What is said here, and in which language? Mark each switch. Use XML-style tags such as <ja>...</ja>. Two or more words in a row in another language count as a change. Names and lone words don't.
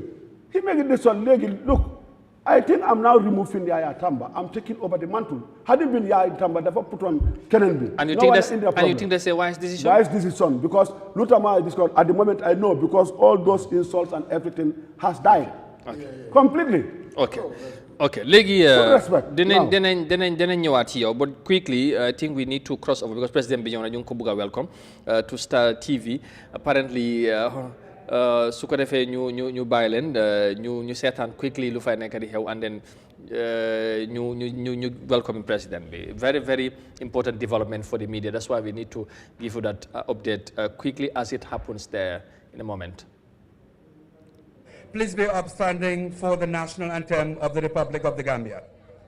<en>He made this one legi, look. I think I'm now removing the Yahya Jammeh. I'm taking over the mantle. Had it been Yahya Jammeh, never put on Kennedy. And you think that's a wise decision? Wise decision, because Lutama is at the moment I know, because all those insults and everything has died. Okay. Completely. Okay. Okay. Legi,</en> <wo>dinañ ñëwaat ci yow,</wo> <en>but quickly, I think we need to cross over because President Bignona</en> <wo>ñu ngi ko bëgg a</wo> <en>welcome to Star TV. Apparently,</en> <wo>su ko defee ñu bàyyi leen ñu seetaan quickly lu fay nekk di xew</wo> <en>and then</en> <wo>ñu welcome president bi.</wo> <en>Very, very important development for the media. That's why we need to give you that update quickly as it happens there in a moment. Please be upstanding for the national anthem of the Republic of the Gambia.</en>